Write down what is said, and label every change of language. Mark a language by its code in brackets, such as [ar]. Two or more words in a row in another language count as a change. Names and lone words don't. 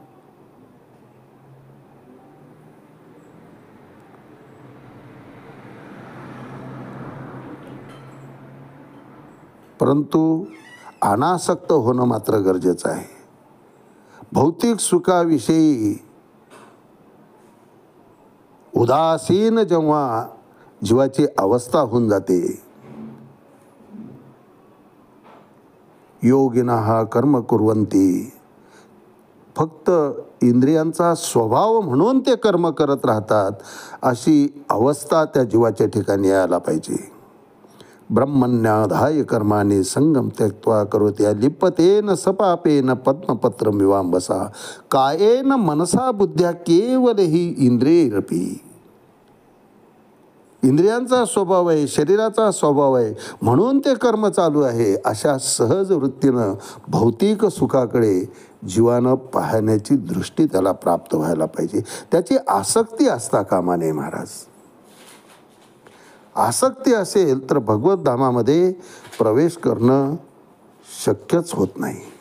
[mr] परंतु अनासक्त होणं मात्र गरजेचं आहे. भौतिक सुखाविषयी उदासीन जेव्हा जीवाची अवस्था होऊन जाते, [sa] योगिनः कर्म कुर्वन्ति, [mr] फक्त इंद्रियांचा स्वभाव म्हणून ते कर्म करत राहतात, अशी अवस्था त्या जीवाच्या ठिकाणी यायला पाहिजे. [sa] ब्रह्मण्याधाय कर्माने संगम त्यक्त्वा करोत्या लिप्यतेन सपापेन पद्मपत्रं विवांबसा. कायेन मनसा बुद्ध्या केवल ही इंद्रियैरपि. [mr] इंद्रियांचा स्वभाव आहे, शरीराचा स्वभाव आहे, म्हणून ते कर्म चालू आहे. अशा सहज वृत्तीनं भौतिक सुखाकडे जीवानं पाहण्याची दृष्टी त्याला प्राप्त व्हायला पाहिजे. त्याची आसक्ती असता कामा नये महाराज. आसक्ती असेल तर भगवत धामामध्ये प्रवेश करणं शक्यच होत नाही.